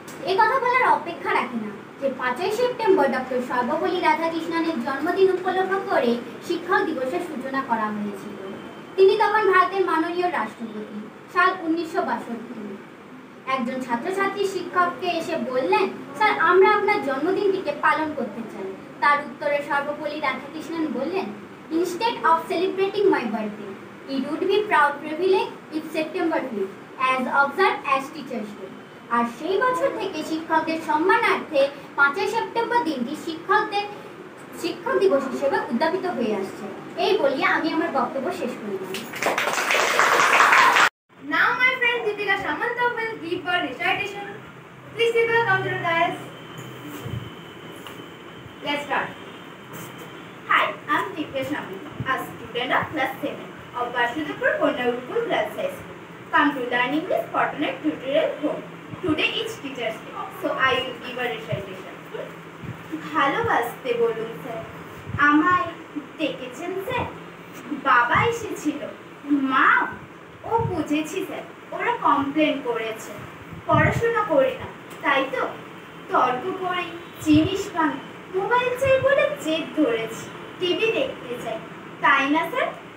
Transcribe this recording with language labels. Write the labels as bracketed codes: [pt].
[bn] এ কথা বলার অপেক্ষা রাখি না যে 5ই সেপ্টেম্বর ডক্টর সর্বপল্লী রাধাকৃষ্ণনের জন্মদিন উপলক্ষ করে শিক্ষক দিবসের সূচনা করা হয়েছিল। তিনি তখন ভারতের মাননীয় রাষ্ট্রপতি। সাল 1962। একজন ছাত্রছাত্রী শিক্ষককে এসে বললেন, স্যার আমরা আপনার জন্মদিনটিকে পালন করতে চাই। তার উত্তরে সর্বপল্লী রাধাকৃষ্ণন বললেন, [en] Instead of celebrating my birthday, it would be proud privilege if September 5th as observed as Teachers Day. [bn] আর সেই বছর থেকে শিক্ষকদের সম্মানার্থে 5ই সেপ্টেম্বর দিনটি শিক্ষক দিবস হিসেবে উদ্যাপিত হয়ে আসছে। এই বলিয়া আমি আমার বক্তব্য শেষ করলাম। [en] Now my friend Deepika Samanta will give her recitation. Please Deepika, come to the dais. Let's start. Hi, I'm Deepika Samanta, a student of class 7 of Basudapur Kondagurpur Girls High School. Come to learn English Fortnite tutorial home. Today is Teachers Day, so I will give a recitation. [bn] ভালোবাসতে বলুন sir, আমায় ডেকেছেন sir. বাবা এসেছিল, মা ও বুঝেছি sir, ওরা complain করেছে পড়াশোনা করি না, তাই তো তর্ক করি, জিনিস ভাঙি, মোবাইল চাই বলে জেদ ধরেছি, টিভি দেখতে চাই, তাই না স্যার?